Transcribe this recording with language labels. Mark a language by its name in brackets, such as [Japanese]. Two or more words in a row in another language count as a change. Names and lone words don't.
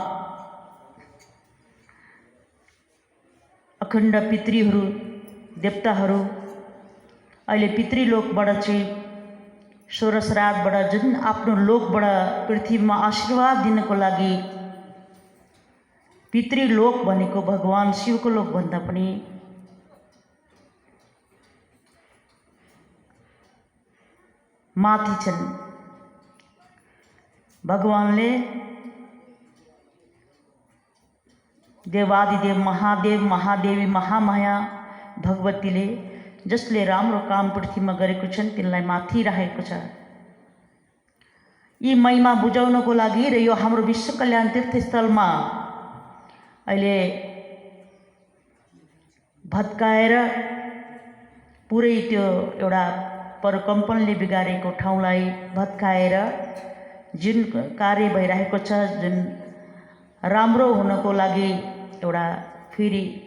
[Nepali] अखण्ड पितृहरू देवताहरू अहिले पितृलोकबाट चाहिँ स्वर श्राद्धबाट जुन आफ्नो लोकबाट पृथ्वीमा आशीर्वाद दिनको लागि पितृलोक भनेको भगवान शिवको लोक भन्दा पनि माथि छन्। भगवानले देवादिदेव महादेव महादेवी महामाया भगवतीले जसले राम्रो काम पृथ्वीमा गरेको छन् तिनलाई माथि राखेको छ। यी महिमा बुझाउनको लागि र यो हाम्रो विश्व कल्याण तीर्थस्थलमा अहिले भत्काएर पुरै त्यो एउटा परकम्पनले बिगारेको ठाउँलाई भत्काएर जुन कार्य भइरहेको छ, जुन राम्रो हुनको लागि एउटा फेरि